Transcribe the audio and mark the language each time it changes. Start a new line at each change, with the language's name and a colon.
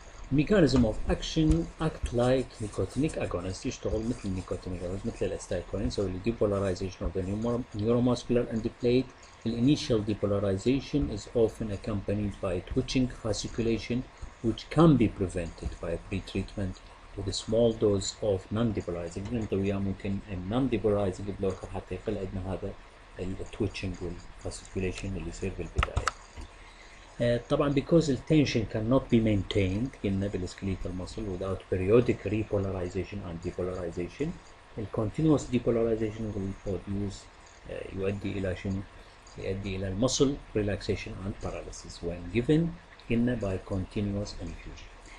English: Mechanism of action act like nicotinic agonist
Arabic: يشتغل مثل nicotinic agonist مثل الاستايلكولين
English: so the depolarization of the neuromuscular endoplate. The initial depolarization is often accompanied by twitching fasciculation which can be prevented by a pre-treatment with a small dose of non-depolarizing.
Arabic: ننطي وياه ممكن
English: non-depolarizing blocker
Arabic: حتى يقل عندنا هذا التويتشنج والفاسيكوليشن اللي يصير بالبداية.
English: طبعا because the tension cannot be maintained قلنا بالskeletal muscle without periodic repolarization and depolarization. The continuous depolarization will produce
Arabic: يؤدي إلى شنو؟ يؤدي إلى
English: muscle relaxation and paralysis when given قلنا by continuous infusion.